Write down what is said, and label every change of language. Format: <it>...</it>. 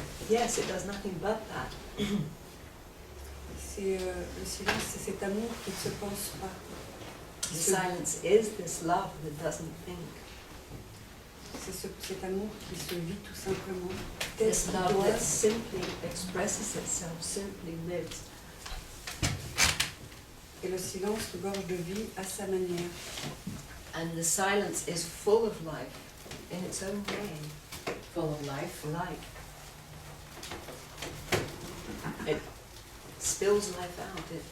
<en>Yes, it does nothing but that.</en> <fr>C'est le silence, c'est cet amour qui ne se pense pas.</fr> <en>The silence is this love that doesn't think.</en> <fr>C'est cet amour qui se vit tout simplement tel</fr> <en>This</en> <fr>qu'il</fr> <en>love</en> <fr>doit,</fr> <en>that simply expresses itself, simply lives.</en> <fr>et le silence regorge de vie à sa manière.</fr> <en>And the silence is full of life in its own way. Full of life? Life. It spills life out.</en>